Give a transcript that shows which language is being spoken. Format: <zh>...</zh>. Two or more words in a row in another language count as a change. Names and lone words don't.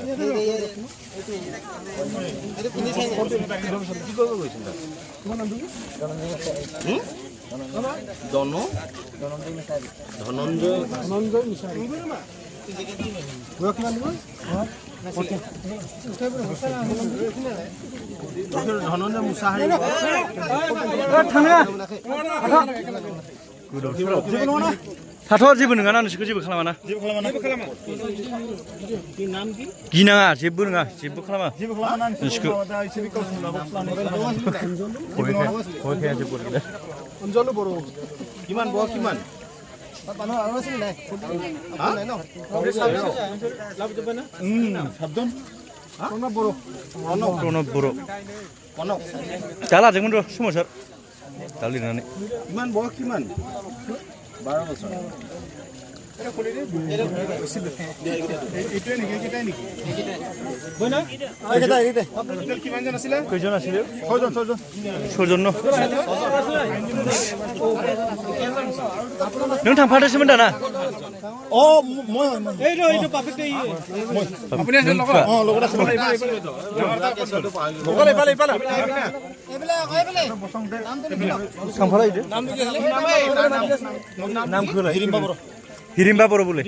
<as>কি কৰিব গৈছিল ধনঞ্জয় মিছাৰী ধনঞ্জয় মুছাহাৰী</as> <brx>थाथ' जेबो नङा ना नोंसोरखौ जेबो खालामा ना गिनाङा जेबो नङा जेबो खालामा नोंसोरखौ</brx> <as>অঞ্জলো বড়ো কিমান বয়স কিমান</as> <brx>प्रणब बर' दा लादोंमोन र' समाजार दा लिरनानै</brx> <as>কিমান বয়স কিমান 12 বছৰ কিমানজন আছিলে কেইজন আছিলে 6জন</as> <brx>ন नों थांफादोंसोमोन दाना</brx> <as>আপুনি আছে লগত লগত আছে হিৰিম্বা বৰ বোলে</as>